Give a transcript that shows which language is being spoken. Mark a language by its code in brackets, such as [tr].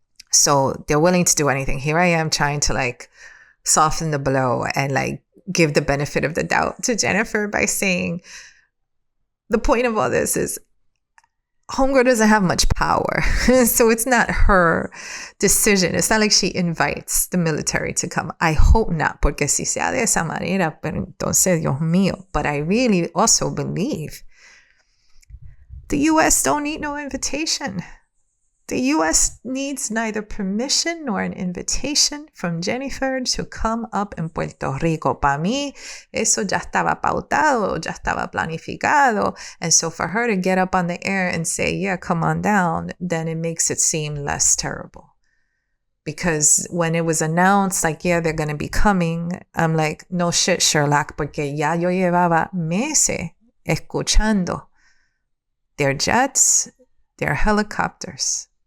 [en] So they're willing to do anything. Here I am trying to like soften the blow and like give the benefit of the doubt to Jennifer by saying the point of all this is Homegirl doesn't have much power. So it's not her decision. It's not like she invites the military to come. I hope not, [es] porque si sea de esa manera, pero entonces, Dios mío. [en] But I really also believe the U.S. don't need no invitation. The U.S. needs neither permission nor an invitation from Jennifer to come up in Puerto Rico. [es] Para mí, eso ya estaba pautado, ya estaba planificado. [en] And so for her to get up on the air and say, yeah, come on down, then it makes it seem less terrible. Because when it was announced, like, yeah, they're going to be coming, I'm like, no shit, Sherlock, [es] porque ya yo llevaba meses escuchando [en] their jets, their helicopters.